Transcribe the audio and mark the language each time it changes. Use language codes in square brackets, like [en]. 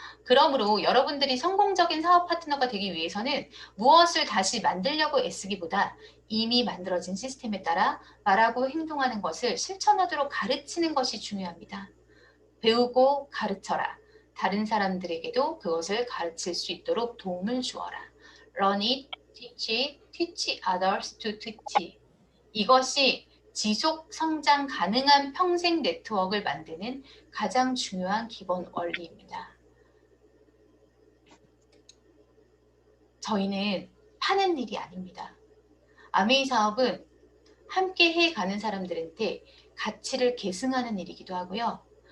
[ko] 그러므로 여러분들이 성공적인 사업 파트너가 되기 위해서는 무엇을 다시 만들려고 애쓰기보다 이미 만들어진 시스템에 따라 말하고 행동하는 것을 실천하도록 가르치는 것이 중요합니다. 배우고 가르쳐라. 다른 사람들에게도 그것을 가르칠 수 있도록 도움을 주어라. [en] Learn it, teach it, teach others to teach it. [ko] 이것이 지속 성장 가능한 평생 네트워크를 만드는 가장 중요한 기본 원리입니다. 저희는 파는 일이 아닙니다. 아메이 사업은 함께 해가는 사람들한테 가치를 계승하는 일이기도 하고요.